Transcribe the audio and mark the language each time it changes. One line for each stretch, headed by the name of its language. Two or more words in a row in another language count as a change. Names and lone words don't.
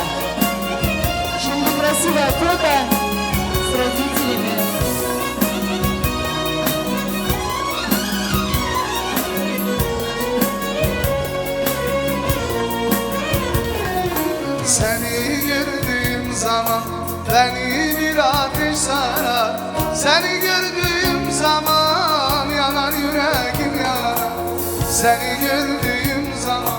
Russian: Şimdi красивое фото с родителями.
Turkish: Seni gördüğüm zaman beni bir ateş sarar Seni gördüğüm zaman yanar yüreğim yanar Seni gördüğüm zaman